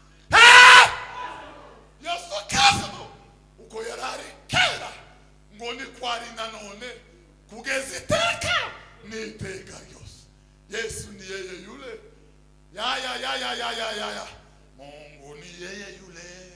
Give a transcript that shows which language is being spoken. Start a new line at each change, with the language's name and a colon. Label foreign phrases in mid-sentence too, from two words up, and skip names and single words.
Kinyarwanda: Yesu Kristo uko yarari kera ngo ni kwari nanone kugeza iteka n'iteka ryose.
Swahili: Yesu ni yeye yule ya Mungu ni yeye yule